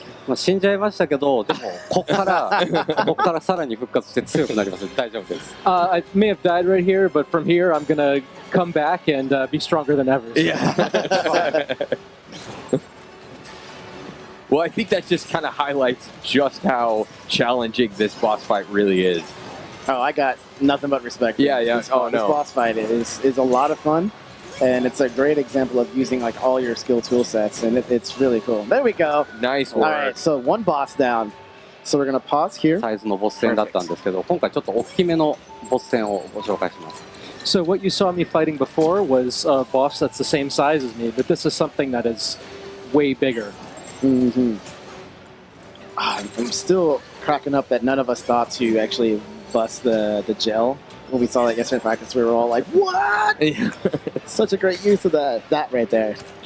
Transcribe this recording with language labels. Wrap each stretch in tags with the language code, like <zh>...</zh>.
<ja>まあ死んじゃいましたけど、でもこっからさらに復活して強くなりますので大丈夫です。</ja> <en>I may have died right here, but from here I'm gonna come back and be stronger than ever. So. Yeah. Well, I think that just kind of highlights just how challenging this boss fight really is. Oh, I got nothing but respect. For Yeah. This boss fight is a lot of fun, and it's a great example of using like all your skill tool sets, and it's really cool. There we go. Nice work. All right, so one boss down. So we're gonna pause here.</en> <ja>サイズのボス戦だったんですけど、今回ちょっと大きめのボス戦をご紹介します。</ja> <en>So what you saw me fighting before was a boss that's the same size as me, but this is something that is way bigger. I'm still cracking up that none of us thought to actually bust the gel. When we saw that yesterday in practice, we were all like, what? Such a great use of that right there.</en>